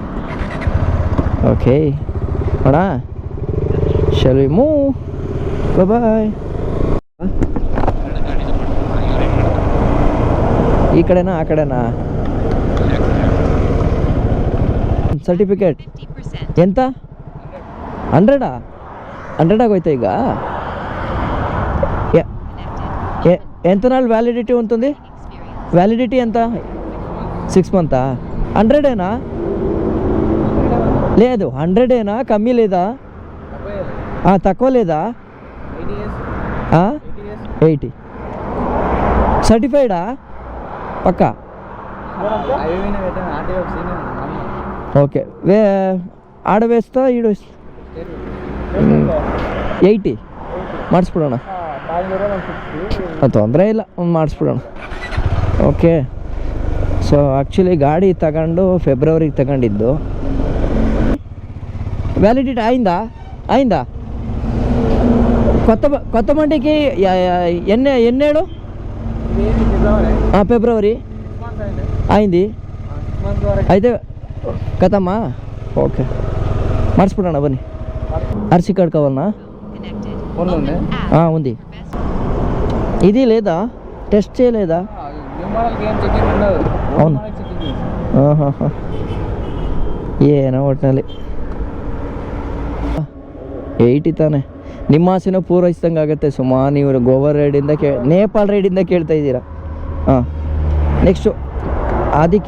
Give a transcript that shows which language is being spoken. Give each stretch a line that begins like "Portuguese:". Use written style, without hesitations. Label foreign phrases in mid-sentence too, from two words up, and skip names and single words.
Kannada: ಓಕೆ ಅಣ್ಣ
English: shall we move?
Kannada: ಬಾಯ್. ಈ ಕಡೆನಾ ಆ ಕಡೆನಾ? ಸರ್ಟಿಫಿಕೇಟ್ ಎಂತ 100 ಆಗೋಯ್ತಾ ಈಗ?
Telugu: ఎంత నాళ్ళు వ్యాలిడిటీ ఉంటుంది? వ్యాలిడిటీ ఎంత? 6 మంతా? 100ఏనా? లేదు 100ఏనా? కమ్మీ లేదా? తక్కువ లేదా? 80 సర్టిఫైడా పక్కా? ఓకే ఆడ వేస్తా ఈడ వేస్తా 80 ಮಾಡಿಸ್ಬಿಡೋಣ.
Kannada: ತೊಂದರೆ ಇಲ್ಲ, ಮಾಡಿಸ್ಬಿಡೋಣ. ಓಕೆ. ಸೊ ಆ್ಯಕ್ಚುಲಿ ಗಾಡಿ ತಗೊಂಡು ಫೆಬ್ರವರಿಗೆ ತಗೊಂಡಿದ್ದು.
Telugu: ವ್ಯಾಲಿಡಿಟಿ అయిందా? కొత్త బండికి ఎన్నేడు? ఫిబ్రవరి అయింది అయితే కదమ్మా.
Kannada: ఓకే ಮಾಡಿಸ್ಬಿಡೋಣ ಬನ್ನಿ.
Telugu: ఆర్సీ కార్డ్ కావాలన్నా? ఉంది. ఇది లేదా టెస్ట్ చేయలేదా? అవును.
Kannada: ಏನೋ ಒಟ್ಟಿನಲ್ಲಿ 80 ತಾನೆ. ನಿಮ್ಮ ಆಸೆನೂ ಪೂರೈಸ್ದಂಗೆ ಆಗುತ್ತೆ ಸುಮಾ. ನೀವು ಗೋವಾ ರೈಡಿಂದ ನೇಪಾಳ ರೈಡಿಂದ ಕೇಳ್ತಾ ಇದ್ದೀರಾ. ಹಾಂ, ನೆಕ್ಸ್ಟು ಆದಿಕಿ.